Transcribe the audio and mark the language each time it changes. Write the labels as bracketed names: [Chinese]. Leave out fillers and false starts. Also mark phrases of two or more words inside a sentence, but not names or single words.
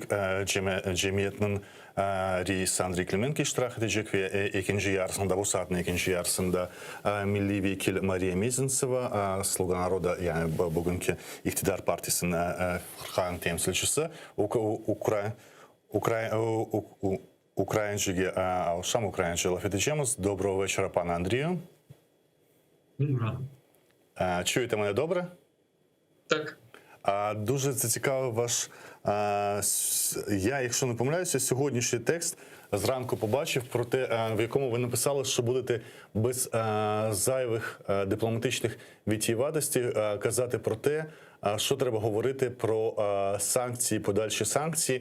[Crimean Tatar] Cemiyeti'nin reisi Andriy Klimenko iştirak edecek ve ikinci yarısında, bu saatin ikinci yarısında Milli Vekil Mariya Mezintseva, Sluga Naroda, yani bugünkü iktidar partisinin Kırkağın temsilcisi, Ukrayince'ye alışam, Ukrayince laf edeceğimiz. [Ukrainian] Доброго вечора, пане Андрію. Чуєте мене добре? Так. Дуже зацікавив ваш, я, якщо не помиляюся, сьогоднішній текст зранку побачив про те, в якому ви написали, що будете без зайвих дипломатичних витієватостей казати про те, що треба говорити про санкції, подальші санкції.